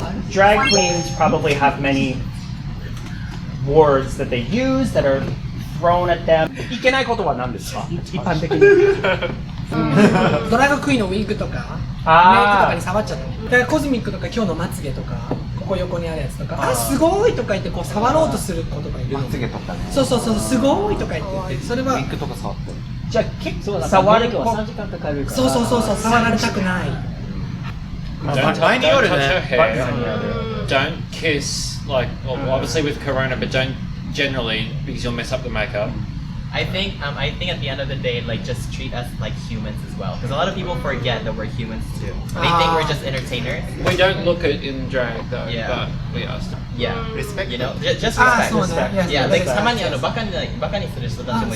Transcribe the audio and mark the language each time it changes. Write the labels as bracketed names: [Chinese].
[English] Drag queens probably have many words that they use that are thrown at them. [Japanese] いけないことは何ですか？一般的に。ドラァグクイーンのウィッグとかメイクとかに触っちゃったの。だからコズミックとか今日のまつげとかここ横にあるやつとかあすごいとか言ってこう触ろうとする子とかいるの。まつげとかね。そうそうそうすごいとか言ってそれはウィッグとか触ってる。じゃあ結構触る子は3時間かかるから。そうそうそうそう触られたくない。 [English] Don't touch her hair. Don't kiss. Like obviously with Corona, but don't generally because you'll mess up the makeup. I think at the end of the day, like just treat us like humans as well, because a lot of people forget that we're humans too. They think we're just entertainers. We don't look it in drag though, Yeah. but we are still. Yeah, Respect. you know, just あ respect. [Japanese] そうね。 [English] Yeah, like [Japanese] たまにバカにする人たちもいるし。